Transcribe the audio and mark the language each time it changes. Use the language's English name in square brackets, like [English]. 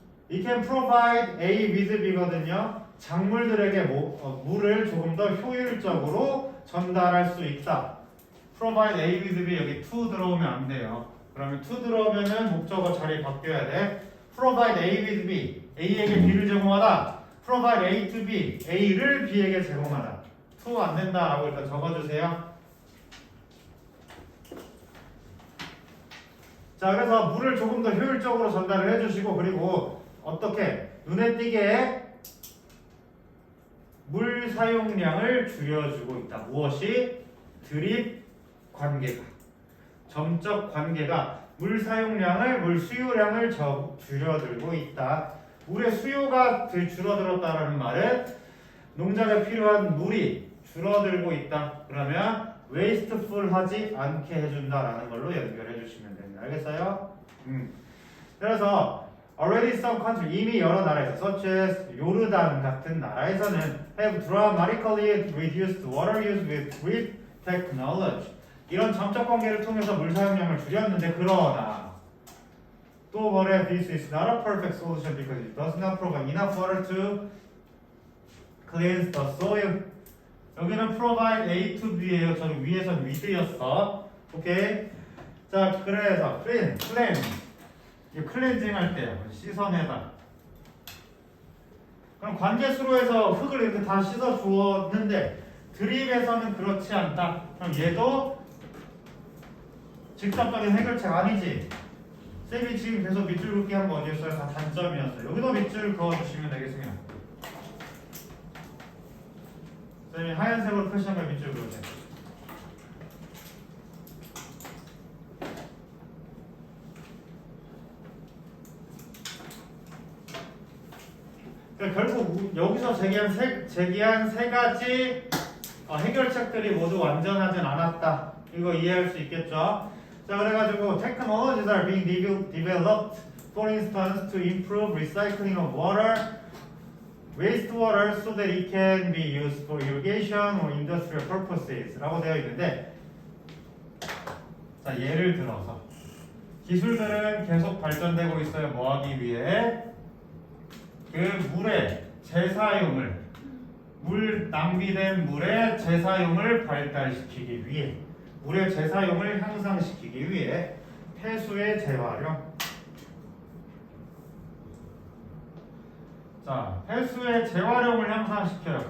[English] It can provide A with B거든요. [Korean] 작물들에게 물을 조금 더 효율적으로 전달할 수 있다. [English] provide A with B [Korean] 여기 to 들어오면 안 돼요. 그러면 to 들어오면은 목적어 자리 바뀌어야 돼. [English] provide A with B [Korean] A에게 B를 제공하다. [English] provide A to B [Korean] A를 B에게 제공하다. to 안 된다라고 일단 적어주세요. 자, 그래서 물을 조금 더 효율적으로 전달을 해주시고 그리고 어떻게 눈에 띄게 물 사용량을 줄여주고 있다. 무엇이? 드립 관계가 점적 관계가 물 사용량을 물 수요량을 줄여들고 있다. 물의 수요가 줄어들었다라는 말은 농작에 필요한 물이 줄어들고 있다. 그러면 웨이스트풀하지 않게 해준다라는 걸로 연결해 주시면 됩니다. 알겠어요? [English] 그래서 already some country [Korean] 이미 여러 나라에서 [English] such as [Korean] 요르단 같은 나라에서는 [English] have dramatically reduced water use with drip technology. [Korean] 이런 점적 관계를 통해서 물 사용량을 줄였는데 그러나 또 뭐래? [English] This is not a perfect solution because it does not provide enough water to cleanse the soil. [Korean] 여기는 provide A to B예요. 저기 위에선 with였어. 오케이. 자, 그래서 cleanse 이 클렌징 할 때 씻어내다. 그럼 관계수로에서 흙을 이렇게 다 씻어 주었는데 드립에서는 그렇지 않다. 그럼 얘도 직접적인 해결책 아니지. 쌤이 지금 계속 밑줄 긋기 한 거 어디였어요? 다 단점이었어요. 여기도 밑줄 그어주시면 되겠습니다. 쌤이 하얀색으로 표시한 걸 밑줄 그으세요. 그러니까 결국 여기서 제기한 세 가지 해결책들이 모두 완전하진 않았다. 이거 이해할 수 있겠죠? 자, 그래가지고 [English] technologies are being developed For instance, to improve recycling of water, wastewater so that it can be used for irrigation or industrial purposes [Korean] 라고 되어 있는데 자 예를 들어서 기술들은 계속 발전되고 있어요. 뭐 하기 위해? 그 물의 재사용을 물 낭비된 물의 재사용을 발달시키기 위해 물의 재사용을 향상시키기 위해 폐수의 재활용 자 폐수의 재활용을 향상시켜요.